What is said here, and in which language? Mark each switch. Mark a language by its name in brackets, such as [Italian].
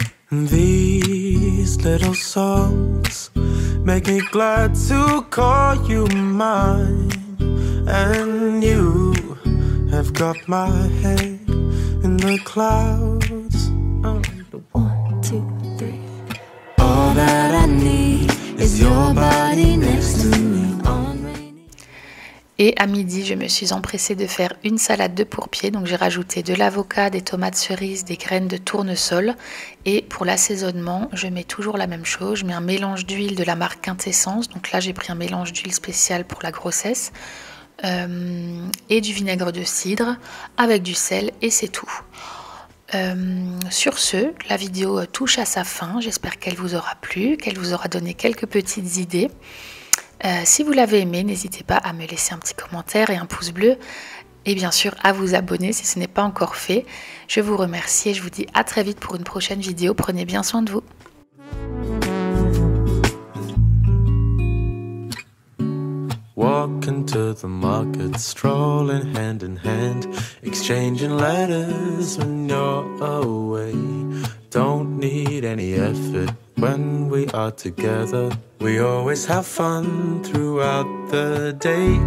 [English] These little songs make me glad to call you mine. And you have got my head in the clouds. 1, 2, 3. All that I need is your body next to me. [French] Et à midi, je me suis empressée de faire une salade de pourpier. Donc j'ai rajouté de l'avocat, des tomates cerises, des graines de tournesol. Et pour l'assaisonnement, je mets toujours la même chose. Je mets un mélange d'huile de la marque Quintessence. Donc là, j'ai pris un mélange d'huile spéciale pour la grossesse. Et du vinaigre de cidre avec du sel et c'est tout. Sur ce, la vidéo touche à sa fin. J'espère qu'elle vous aura plu, qu'elle vous aura donné quelques petites idées. Si vous l'avez aimé, n'hésitez pas à me laisser un petit commentaire et un pouce bleu et bien sûr à vous abonner si ce n'est pas encore fait. Je vous remercie et je vous dis à très vite pour une prochaine vidéo. Prenez bien soin de vous. [English] Walking to the market, strolling hand in hand, exchanging letters when you're away. Don't need any effort when we are together. We always have fun throughout the day.